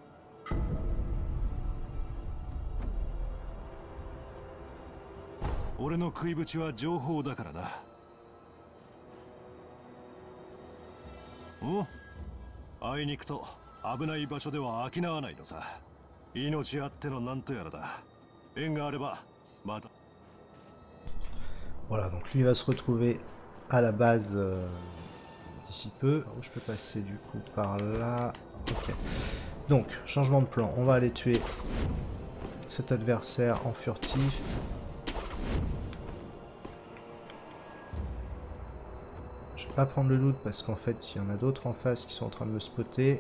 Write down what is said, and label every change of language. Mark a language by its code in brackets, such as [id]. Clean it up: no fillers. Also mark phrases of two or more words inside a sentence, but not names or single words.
[ja] 俺の食いぶちは情報だからな。お？あいにくと危ない場所では飽き縄ないのさ。命あってのなんとやらだ。縁があればまた。 [fr] Voilà, donc lui va se retrouver à la base d'ici peu. Où je peux passer du coup par là. Ok. Donc, changement de plan. On va aller tuer cet adversaire en furtif. Je vais pas prendre le loot parce qu'en fait, il y en a d'autres en face qui sont en train de me spotter.